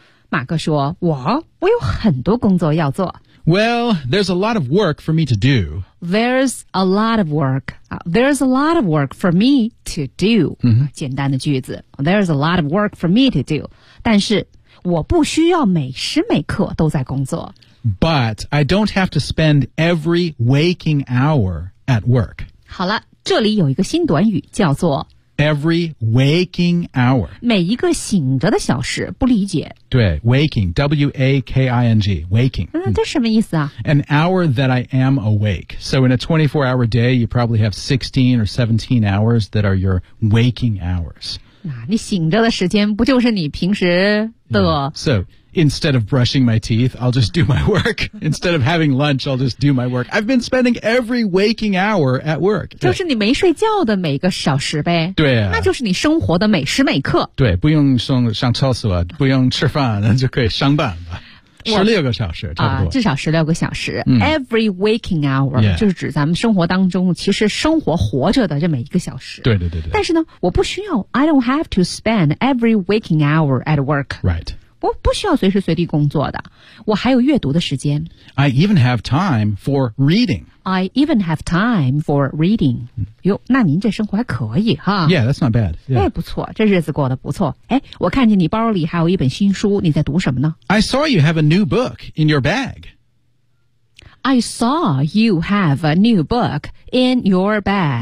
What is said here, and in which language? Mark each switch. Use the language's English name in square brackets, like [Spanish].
[Chinese] 马克说我有很多工作要做。 [English] Well, there's a lot of work for me to do. There's a lot of work.、there's a lot of work for me to do.、嗯、 [Chinese] 简单的句子。 [English] There's a lot of work for me to do. [Chinese] 但是我不需要每时每刻都在工作。 [English] But I don't have to spend every waking hour at work. [Chinese] 好了，这里有一个新短语叫做 [English] every waking hour. [Chinese] 每一个醒着的小时，不理解。 [English] 对 ，waking, W-A-K-I-N-G, waking. [Chinese] 嗯，这什么意思啊 [English] ？An hour that I am awake. So in a 24-hour day, you probably have 16 or 17 hours that are your waking hours. [Chinese] 那你醒着的时间不就是你平时的、 [English] yeah. ？So. Instead of brushing my teeth, I'll just do my work. Instead of having lunch, I'll just do my work. I've been spending every waking hour at work. [Chinese] 就是你没睡觉的每个小时呗。对、啊、那就是你生活的每时每刻。对，不用上厕所，不用吃饭，就可以上班吧。 16个小时差不多、至少16个小时、嗯、 [English] Every waking hour、 yeah. [Chinese] 就是指咱们生活当中其实生活活着的这么一个小时。对对对对。但是呢，我不需要 [English] I don't have to spend every waking hour at work. Right. [Chinese] 我不需要随时随地工作的，我还有阅读的时间。 [English] I even have time for reading. I even have time for reading. [Chinese] 哟，那您这生活还可以哈。 [English] Yeah, that's not bad. Yeah. [Chinese] 哎，不错，这日子过得不错。哎，我看见你包里还有一本新书，你在读什么呢 [English] ？I saw you have a new book in your bag. I saw you have a new book in your bag.、